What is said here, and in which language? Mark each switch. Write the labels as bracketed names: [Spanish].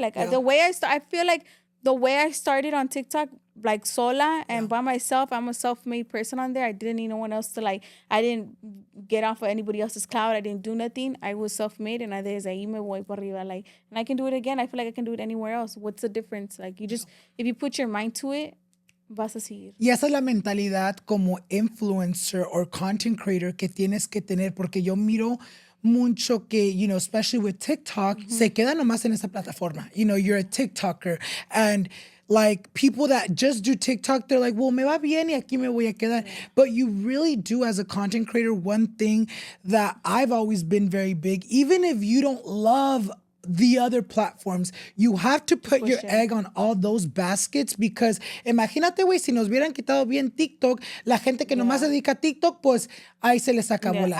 [English] Like, the way I feel like the way I started on TikTok, like [Spanish] sola [English] and by myself, I'm a self-made person on there. I didn't need no one else to like, I didn't get off of anybody else's cloud. I didn't do nothing. I was self-made and [Spanish] desde ahí me voy por arriba. [English] Like, and I can do it again. I feel like I can do it anywhere else. What's the difference? Like, you just, if you put your mind to it, [Spanish] vas a seguir. Y esa es la mentalidad como influencer [English] or content creator [Spanish] que tienes que tener, porque yo miro mucho que, [English] you know, especially with TikTok, [Spanish] se queda nomás en esa plataforma. [English] You know, you're a TikToker. And like people that just do TikTok, they're like, well, [Spanish] me va bien y aquí me voy a quedar. [English] But you really do, as a content creator, one thing that I've always been very big, even if you don't love the other platforms, you have to put your egg on all those baskets, because [Spanish] imagínate, güey, si nos hubieran quitado bien TikTok, la gente que nomás se dedica a TikTok, pues ahí se les acabó la vida.